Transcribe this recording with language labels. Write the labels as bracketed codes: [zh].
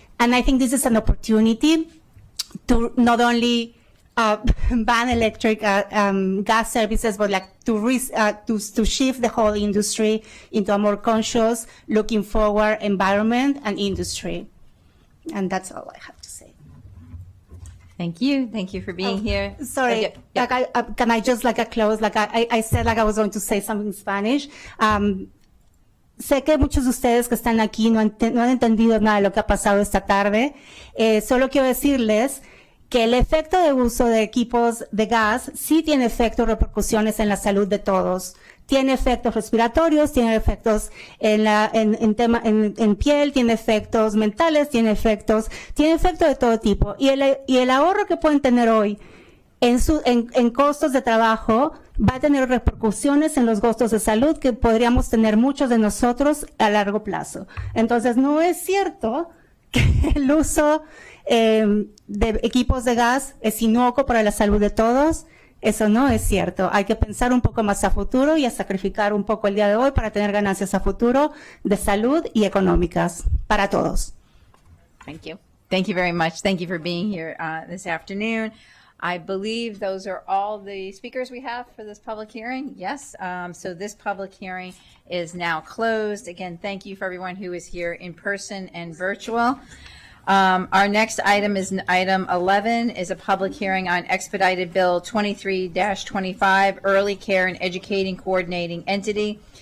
[en] And I think this is an opportunity to not only ban electric gas services, but like to shift the whole industry into a more conscious, looking forward environment and industry. And that's all I have to say. Thank you. Thank you for being here. Sorry, Yeah. like can I just like close? Like I said, like I was going to say something in Spanish. [es] Sé que muchos de ustedes que están aquí no han entendido nada de lo que ha pasado esta tarde. Solo quiero decirles que el efecto de uso de equipos de gas sí tiene efectos, repercusiones en la salud de todos. Tiene efectos respiratorios, tiene efectos en piel, tiene efectos mentales, tiene efectos de todo tipo. Y el ahorro que pueden tener hoy en costos de trabajo va a tener repercusiones en los costos de salud que podríamos tener muchos de nosotros a largo plazo. Entonces, no es cierto que el uso de equipos de gas es inocuo para la salud de todos. Eso no es cierto. Hay que pensar un poco más a futuro y a sacrificar un poco el día de hoy para tener ganancias a futuro de salud y económicas para todos. [en] Thank you. Thank you very much. Thank you for being here this afternoon. I believe those are all the speakers we have for this public hearing. Yes. So this public hearing is now closed. Again, thank you for everyone who is here in person and virtual. Our next item is item 11 is a public hearing on expedited bill 23-25 early care and educating coordinating entity.